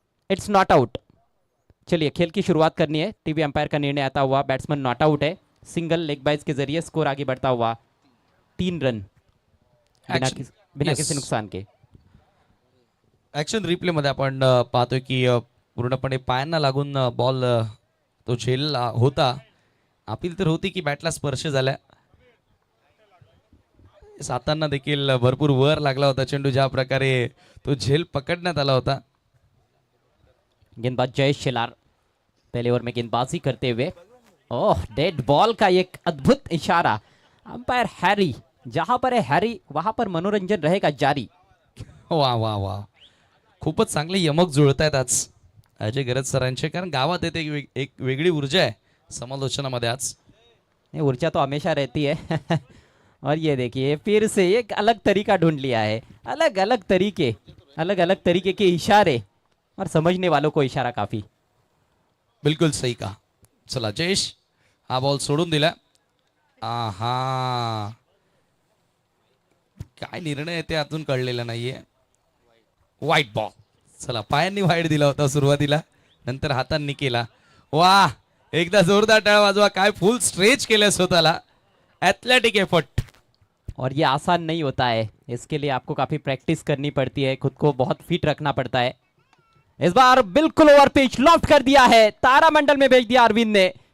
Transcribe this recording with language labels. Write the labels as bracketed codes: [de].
[en] It's not out. [hi] चलिए खेल की शुरुआत करनी है. टीवी अंपायर का निर्णय आता हुआ. बैट्समैन नॉट आउट है. सिंगल लेग बाइज के जरिए स्कोर आगे बढ़ता हुआ 3 रन बिना किसी नुकसान के. [mr] ऍक्शन रिप्ले मध्ये आपण पाहतोय की पूर्णपणे पायांना लागून बॉल तो झेल होता. अपील तर होती की बॅटला स्पर्श झाला. सातांना देखील भरपूर वर लागला होता चेंडू, ज्या प्रकारे तो झेल पकडण्यात आला होता. [hi] गेंदबाज जयेश शेलार पहले ओवर में गेंदबाजी करते हुए. ओह, डेड बॉल का एक अद्भुत इशारा. अंपायर हैरी, जहां पर है हैरी वहां पर मनोरंजन रहेगा जारी. [mr] वा वा वा, खूपच चांगले यमक जुळतायत आज अजय गरज सरांचे, कारण गावात येते एक वेगळी ऊर्जा आहे समालोचनामध्ये आज. [hi] ऊर्जा तो हमेशा रहती है. और ये देखिए फिर से एक अलग तरीका ढूंढ लिया है. अलग अलग तरीके के इशारे और समझने वालों को इशारा काफी. बिल्कुल सही कहा. [mr] चला जयेश, हा बॉल सोडून दिला. आहा, काय निर्णय आहे ते अजून कळलेला नाहीये. वाईट बॉल. चला, पायांनी वाईट दिला होता सुरुवातीला, नंतर हातांनी केला. वाह, एकदा जोरदार टाळ्या वाजवा. काय फुल स्ट्रेच केलं स्वतःला. [en] Athletic effort. [hi] और ये आसान नहीं होता है. इसके लिए आपको काफी प्रैक्टिस करनी पड़ती है, खुद को बहुत फिट रखना पड़ता है. इस बार बिल्कुल ओवर पिच लॉफ्ट कर दिया है. तारामंडल में भेज दिया अरविंद ने.